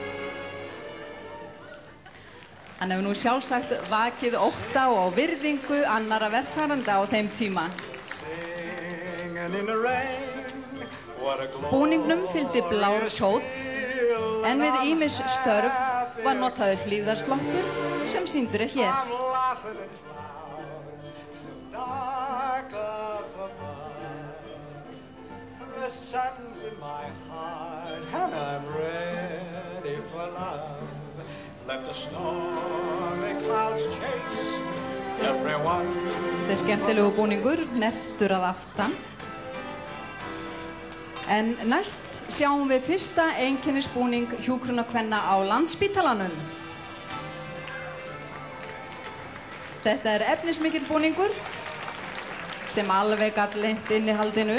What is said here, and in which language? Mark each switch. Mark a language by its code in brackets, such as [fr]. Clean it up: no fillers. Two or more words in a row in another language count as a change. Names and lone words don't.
[is] Hann hefur nú sjálfsagt vakið ótta og virðingu annarra verkfæranda á þeim tíma. Búningnum fylgdi blár kjóll, en við ýmis störf var notaður hlífðarsloppur sem sýndur hér. [en] The sun's in my heart and I'm ready for love. Let the stormy clouds chase everyone. [is] Þetta skemmtilegu búningur, hnepptur að aftan. En næst sjáum við fyrsta einkennisbúning hjúkrunarkvenna á Landspítalanum. Þetta efnismikill búningur sem alveg gat leynt innihaldinu.